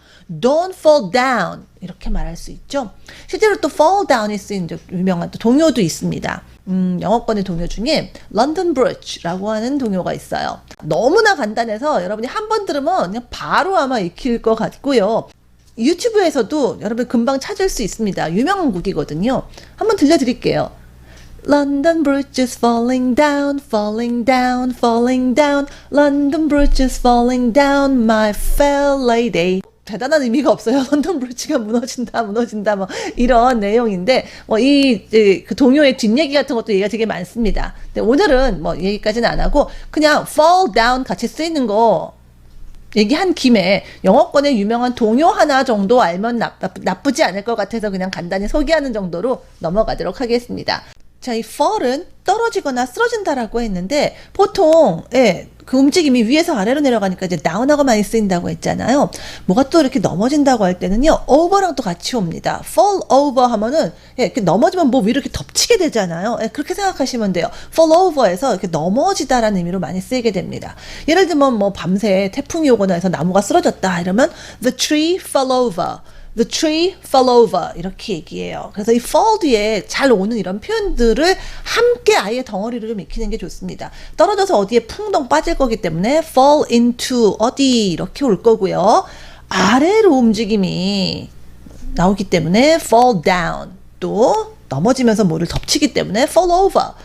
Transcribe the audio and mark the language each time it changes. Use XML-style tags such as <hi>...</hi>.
<en>Don't fall down</en> <ko>이렇게 말할 수 있죠. 실제로 또 fall down이 쓰인 유명한 또 동요도 있습니다. 영어권의 동요 중에 London Bridge라고 하는 동요가 있어요. 너무나 간단해서 여러분이 한 번 들으면 그냥 바로 아마 익힐 것 같고요. 유튜브에서도 여러분 금방 찾을 수 있습니다. 유명한 곡이거든요. 한번 들려드릴게요.</ko> <en>London Bridge is falling down, falling down, falling down. London Bridge is falling down, my fair lady.</en> <ko>대단한 의미가 없어요. 런던 브리지가 무너진다, 뭐 이런 내용인데 그 동요의 뒷얘기 같은 것도 얘기가 되게 많습니다. 근데 오늘은 뭐 얘기까지는 안 하고 그냥 fall down 같이 쓰이는 거 얘기한 김에 영어권의 유명한 동요 하나 정도 알면 나쁘지 않을 것 같아서 그냥 간단히 소개하는 정도로 넘어가도록 하겠습니다. 자, 이 fall은 떨어지거나 쓰러진다라고 했는데 보통 그 움직임이 위에서 아래로 내려가니까 이제 down하고 많이 쓰인다고 했잖아요. 뭐가 또 이렇게 넘어진다고 할 때는요, over랑 또 같이 옵니다. fall over 하면은 이렇게 넘어지면 뭐 위로 이렇게 덮치게 되잖아요. 그렇게 생각하시면 돼요. fall over에서 이렇게 넘어지다라는 의미로 많이 쓰이게 됩니다. 예를 들면 뭐 밤새 태풍이 오거나 해서 나무가 쓰러졌다 이러면</ko> <en>the tree fell over. The tree fell over</en> <ko>이렇게 얘기해요. 그래서 이 fall 뒤에 잘 오는 이런 표현들을 함께 아예 덩어리로 좀 익히는 게 좋습니다. 떨어져서 어디에 풍덩 빠질 거기 때문에 fall into 어디 이렇게 올 거고요. 아래로 움직임이 나오기 때문에 fall down 또 넘어지면서 뭐를 덮치기 때문에 fall over.</ko>